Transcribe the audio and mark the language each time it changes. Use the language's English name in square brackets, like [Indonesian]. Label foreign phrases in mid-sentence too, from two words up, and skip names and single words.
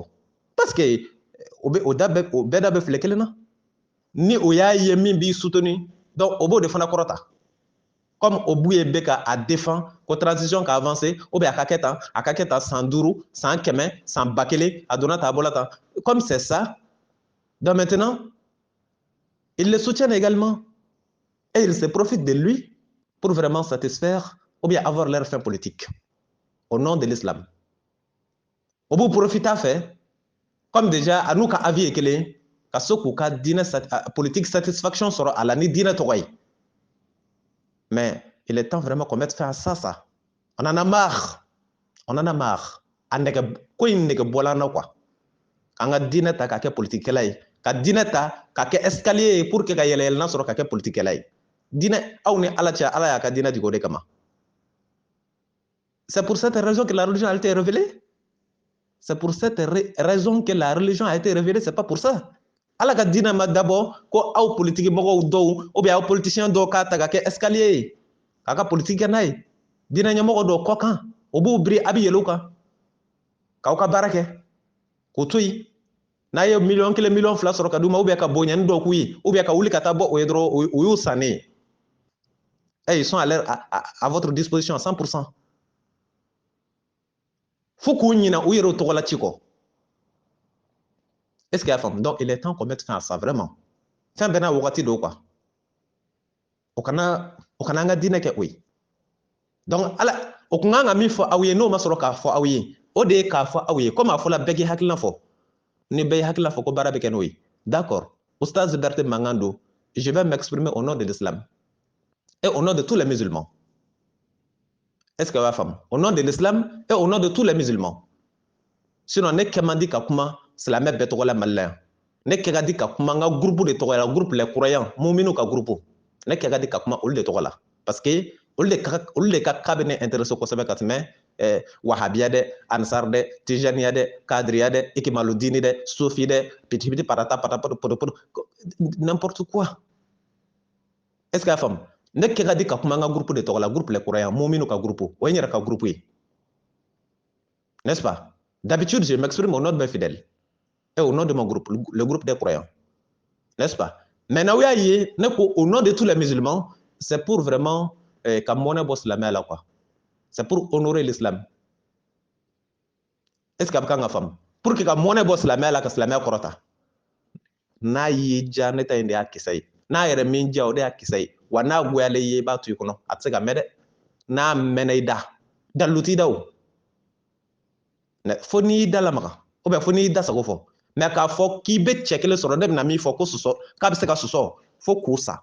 [French] Parce que [Bambara] o bɛɛ da bɛ filɛ kelen na. Ni o y'a ye min b'i soutenir donc o b'o de fana kɔrɔta. Comme o Buye bɛ ka a défend ko transition ka avancer [French] ou bien [Bambara] a ka kɛ tan san 5, san 100, san 1000 a donna tan a bɔra tan. [French] Comme c'est ça, donc maintenant ils le soutiennent également et ils se profitent de lui pour vraiment satisfaire ou bien avoir leur fin politique au nom de l'islam. [Bambara] O b'u profiter [French] fait comme déjà à nous [Bambara] ka avis est kelen ka so k'u ka diinɛ [French] politique satisfaction [Bambara] sɔrɔ a la ni diinɛ tɔgɔ ye. [French] Mais il est temps vraiment qu'on mette fin à ça. On en a marre. On en a marre. [Bambara] Ko in nege bɔla na quoi. K'an ka diinɛ ta k'a kɛ politikɛla ye. Ka diinɛ ta k'a kɛ escalier ye [French] pour que [Bambara] ka yɛlɛyɛlɛnna sɔrɔ k'a kɛ politikɛla ye. Diinɛ aw ni ala cɛ ala y'a ka diinɛ di o de kama. [French] C'est pour cette raison que la religion a été révélée. C'est pour cette raison que la religion a été révélée. C'est pas pour ça. [Bambara] Ala ka diinɛ ma dabɔ ko aw politique mɔgɔw dɔw [French] ou bien [Bambara] aw politicien dɔw k'a ta k'a kɛ escalier ye. K'a ka politique kɛ n'a ye. Diinɛ ɲɛmɔgɔ dɔw kɔ kan o b'u biri a bɛ yɛlɛ u kan. K'aw ka baara kɛ. K'o to yen. N'a ye $1, $2 sɔrɔ ka d'u ma [French] ou bien [Bambara] ka bonyani dɔw k'u ye [French] ou bien [Bambara] ka wuli ka taa bɔ o ye dɔrɔn o y'u sannen. [French] Et ils sont à votre disposition à 100%. [Bambara] Faut k'u ɲina u yɛrɛ tɔgɔ la ci kɔ. [French] Est-ce qu'il y a femme? Donc il est temps qu'on mette fin à ça vraiment. [Bambara] Fɛn bɛɛ n'a wagati don quoi. O kana an ka diinɛ kɛ o ye. Donc ala o kun kan ka min fɔ aw ye n'o ma sɔrɔ k'a fɔ aw ye o de ye k'a fɔ aw ye comme a fɔla bɛɛ k'i hakilina fɔ. Ni bɛɛ y'i hakilina fɔ ko baara bɛ kɛ n'o ye. [French] D'accord. Oustaz Berté Mangando, je vais m'exprimer au nom de l'islam et au nom de tous les musulmans. Est-ce que vous avez femme? Au nom de l'islam et au nom de tous les musulmans. [Bambara] Sinon ne kɛ man di ka kuma silamɛ bɛɛ tɔgɔ la Mali la yan. Ne kɛ ka di ka kuma n ka groupe de tɔgɔ la, [French] groupe les croyants, [Bambara] muuminu ka groupe. Ne kɛ ka di ka kuma olu de tɔgɔ la [French] parce que [Bambara] olu de ka cas bɛ ne intéressé kosɛbɛ ka tɛmɛ wahabiya dɛ ansar dɛ tijaniya dɛ kadriya dɛ ikimaludini dɛ sufi dɛ pitipiti parata patapata potopoto [French] n'importe quoi. Est-ce que la femme [Bambara] ne kɛra di ka kuma n ka groupe de tɔgɔ la [French] groupe les croyants [Bambara] mun minnu ka groupe o ye n yɛrɛ ka groupe ye, [French] n'est-ce pas? D'habitude je m'exprime au nom de mes fidèles et au nom de mon groupe, le groupe des croyants, n'est-ce pas? Maintenant où il y a au nom de tous les musulmans, c'est pour vraiment [Bambara] ka mɔnɛ bɔ silamɛya la [French] quoi, c'est pour honorer l'islam. Est-ce que [Bambara] a bɛ kan ka faamu? [French] Pour que [Bambara] ka mɔnɛ bɔ silamɛya la ka silamɛya kɔrɔta, n'a y'i diya ne ta in de y'a kisɛ ye, n'a yɛrɛ min diya o de y'a kisɛ ye, wa n'a goyalen ye i b'a to i kɔnɔ a tɛ se ka mɛn dɛ, n'a mɛnna i da dalu t'i da o, fo n'i y'i da lamaga ou bien fo n'i y'i da sago fɔ, mais k'a fɔ k'i bɛ cɛ kelen sɔrɔ ne bɛna min fɔ ko sɔsɔ k'a bɛ se ka sɔsɔ fo k'o sa.